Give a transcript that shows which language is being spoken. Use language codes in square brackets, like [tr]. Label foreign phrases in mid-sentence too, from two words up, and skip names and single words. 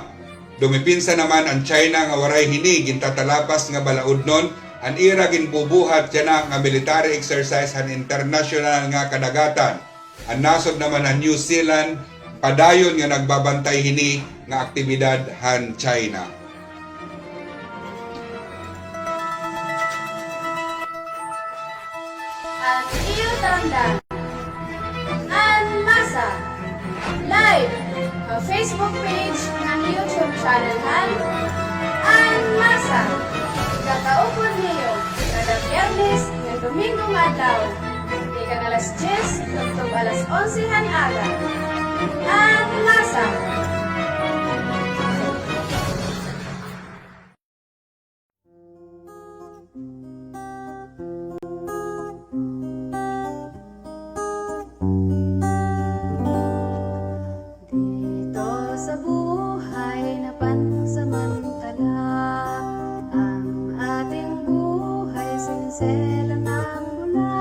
[war] Dumipinsa naman ang China nga waray hini gintatalapas nga balaudnon ang ira ginbubuhat siya nga [en] military exercise [war] han international nga kadagatan. Ang nasod naman ang New Zealand padayon nga nagbabantay hini nga aktibidad han China. Ang iyo tanda. Masa live sa Facebook page ng YouTube channel han Masa. Kakaupon niyo kada Biyernes ng Domingong adlaw. Ikan alas 10 hangtod alas 11 han aga. Masa. [tl] Dito sa buhay na pansamantala, ang ating buhay sinselang ng mula.